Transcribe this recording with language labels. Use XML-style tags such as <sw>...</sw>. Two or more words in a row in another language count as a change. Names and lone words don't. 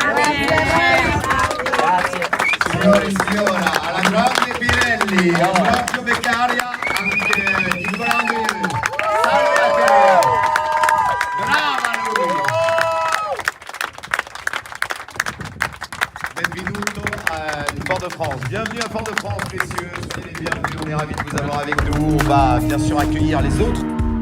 <it>Signore e signora, alla grande Pirelli, Ambrogio Beccaria, anche Nicola Andreoli. Salve a te! Brava lui! Benvenuto à Fort-de-France.</it> <fr>Bienvenue à Fort-de-France, messieurs. Soyez les bienvenus, on est ravis de vous avoir avec nous. On va bien sûr accueillir les autres</fr>